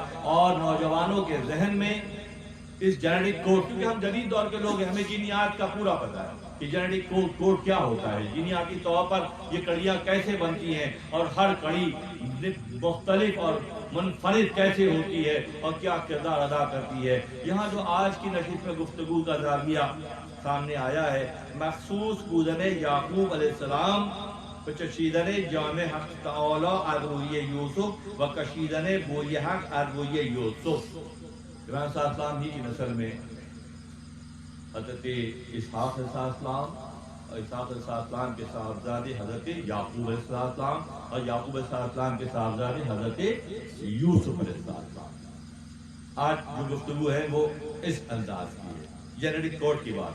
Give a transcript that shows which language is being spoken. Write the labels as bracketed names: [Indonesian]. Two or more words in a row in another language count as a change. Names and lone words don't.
[Urdu] اور نوجوانوں کے ذہن میں اس [English] genetic code, [Urdu] کیونکہ ہم جدید دور کے لوگ ہیں، ہمیں جینیات کا پورا پتہ ہے کہ [English] genetic code [Urdu] کیا ہوتا ہے، جینیاتی طور پر یہ کڑیاں کیسے بنتی ہیں اور ہر کڑی مختلف اور منفرد کیسے ہوتی ہے اور کیا کردار ادا کرتی ہے. یہاں جو آج کی نشست میں گفتگو کا زاویہ سامنے آیا ہے، [Persian] مخصوص بودن یعقوب [Arabic] علیہ السلام [Persian] چشیدن جامع حق تعالی ارروی یوسف و کشیدن بوی حق ارروی یوسف. [Urdu] ابراہیم [Arabic] صلی اللہ علیہ وسلم [Urdu] ہی کی نسل میں حضرت اسحاق [Arabic] علیہ السلام [Urdu] اور اسحاق [Arabic] علیہ السلام [Urdu] کے صاحبزادے حضرت یعقوب [Arabic] علیہ السلام [Urdu] اور یعقوب [Arabic] علیہ السلام [Urdu] کے صاحبزادے حضرت یوسف [Arabic] علیہ السلام. [Urdu] آج جو گفتگو ہے وہ اس انداز کی ہے، [English] genetic code [Urdu] کی بات ہے.